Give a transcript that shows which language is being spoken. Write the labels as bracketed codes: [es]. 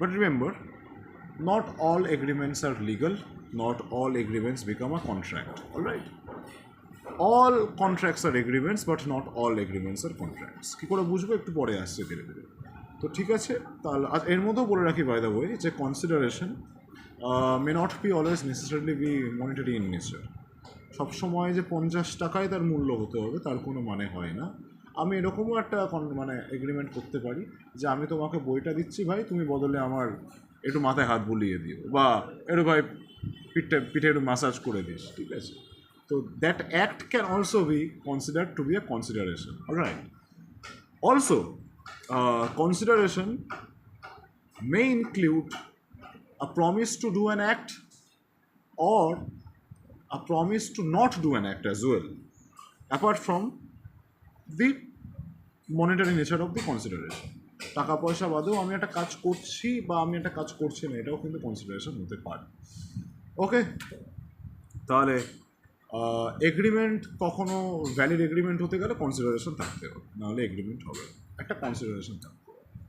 [en] But remember, not all agreements are legal, not all agreements become a contract. All right, all contracts are agreements, but not all agreements are contracts. [bn] কি করে বুঝবো একটু পরে আসছে ধীরে ধীরে। তো ঠিক আছে, তাহলে এর মধ্যেও বলে রাখি [en] By the way যে consideration may not be always necessarily be monetary in nature. [bn] সবসময় যে 50 টাকায় তার মূল্য হতে হবে তার কোনো মানে হয় না। আমি এরকমও একটা মানে এগ্রিমেন্ট করতে পারি যে আমি তোমাকে বইটা দিচ্ছি ভাই, তুমি বদলে আমার একটু মাথায় হাত বুলিয়ে দিও, বা একটু ভাই পিঠে একটু মাসাজ করে দিস, ঠিক আছে। [en] তো that act can also be considered to be a consideration. Alright, also consideration may include a promise to do an act or a promise to not do an act as well, apart from the monetary nature of the consideration. [bn] টাকা পয়সা বাদেও আমি একটা কাজ করছি বা আমি একটা কাজ করছি না, এটাও কিন্তু কনসিডারেশন হতে পারে। ওকে, তাহলে এগ্রিমেন্ট কখনো ভ্যালিড এগ্রিমেন্ট হতে গেলে কনসিডারেশন থাকতে হবে, নাহলে এগ্রিমেন্ট হবে না, একটা কনসিডারেশন থাকতে হবে।